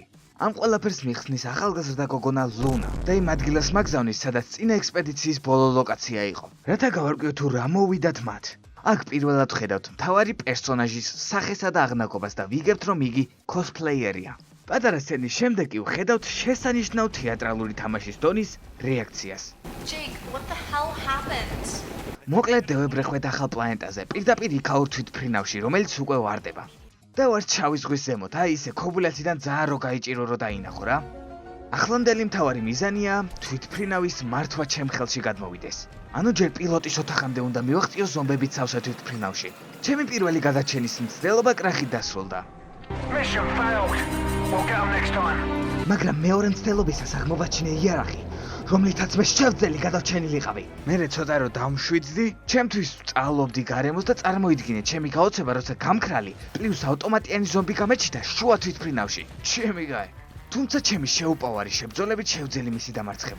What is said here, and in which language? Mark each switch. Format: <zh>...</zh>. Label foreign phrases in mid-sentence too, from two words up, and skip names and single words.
<ka>ამ ყველაფერს მიხსნის ახალგაზრდა გოგონა ლუნა და იმ ადგილას მაგზავნის, სადაც წინა ექსპედიციის ბოლო ლოკაცია იყო. რათა გავარკვიოთ თუ რა მოვიდათ მათ. აქ პირველად ვხედავთ მთავარი პერსონაჟის სახესა და აღნაგობას და ვიგებთ რომ იგი კოსპლეიერია. პატარა სცენის შემდეგ კი ვხედავთ შესანიშნავ თეატრალური თამაშის დონის რეაქციას.</ka> <en>Jake, what the hell happened?</en> <ka>მოკლედ დევებრეხვეთ ახალ პლანეტაზე, პირდაპირ იქაურ თვითმფრინავში, რომელიც უკვე ვარდება. და ვარ შავი ზღვის ზემოთ, ისე ქობულაციდან ძალიან რო გაიჭირო რო დაინახო რა. ახლანდელი მთავარი მიზანია თვითმფრინავის მართვა ჩემ ხელში გადმოვიდეს. ანუ ჯერ პილოტის ოთახამდე უნდა მივაღწიო ზომბებით სავსე თვითმფრინავში. ჩემი პირველი გადარჩენის მცდელობა კრახით დასრულდა.</ka> <en>Mission failed. We'll get them next time.</en> <ka>მაგრამ მეორე მცდელობისას აღმოვაჩინე იარაღი, რომლითაც მე შევძელი გადარჩენილიყავი. მერე ცოტა რო დამშვიდდი, ჩემთვის ვწავლობდი გარემოს და წარმოიდგინე ჩემი გაოცება, როცა გამქრალი პლუს ავტომატიანი ზომბი გამეჩნდა შუა თვითმფრინავში. ჩემი გაი. თუმცა ჩემი შეუპოვარი შებრძოლებით შევძელი მისი დამარცხება.</ka>